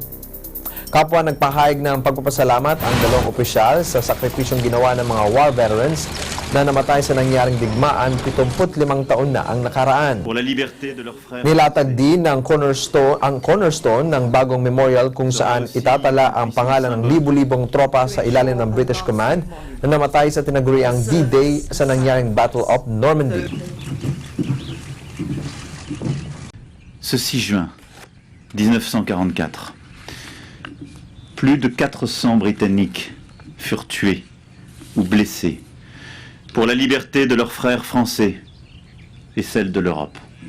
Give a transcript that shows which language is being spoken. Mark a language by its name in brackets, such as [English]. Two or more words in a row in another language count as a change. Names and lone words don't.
[Filipino] Kapwa nagpahayag ng pagpapasalamat ang 2 opisyal sa sakripisyong ginawa ng mga [English] war veterans [Filipino] na namatay sa nangyaring digmaan 75 taon na ang nakaraan. Nilatag din ng cornerstone ng bagong memorial kung saan itatala ang pangalan ng libu-libong tropa sa ilalim ng British Command na namatay sa tinaguriang D-Day sa nangyaring Battle of Normandy. [French] Ce 6 juin 1944, plus de 400 Britanniques furent tués ou blessés pour la liberté de leurs frères français et celle de l'Europe.